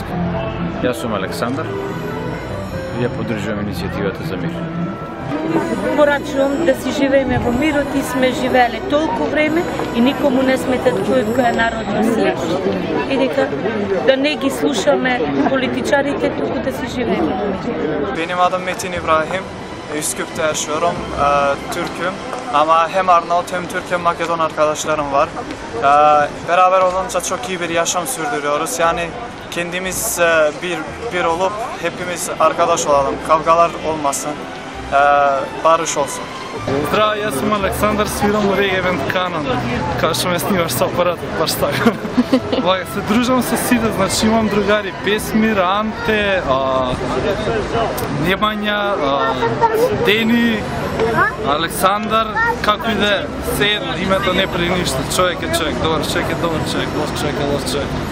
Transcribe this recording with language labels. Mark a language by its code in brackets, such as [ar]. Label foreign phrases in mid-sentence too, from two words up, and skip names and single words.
[mk] Јас сум Александар и ја поддржувам иницијативата за мир. Порачувам да си живееме во мирот и сме живееле толку време и никому не сметат која народност е. И дека да не ги слушаме политичарите, туку да си живееме во мир. [tr] Benim adım Metin İbrahim. Üsküp'te yaşıyorum. Türk'üm. Ama hem Arnavut hem Türk hem Makedon arkadaşlarım var. Beraber olunca çok iyi bir yaşam sürdürüyoruz. Yani kendimiz bir olup hepimiz arkadaş olalım. Kavgalar olmasın. Barış olsun. [mk] Здраво, јас сум Александар, свирам во Реге Евент Канон, као што ме снимаш со апарат, баш така. Се дружам со сите, значи имам другари Бесмир, Анте, Немања, Дени, Александар, како и да е, се името не при ништо, човек е човек, добар човек е добар човек, лош човек е лош човек.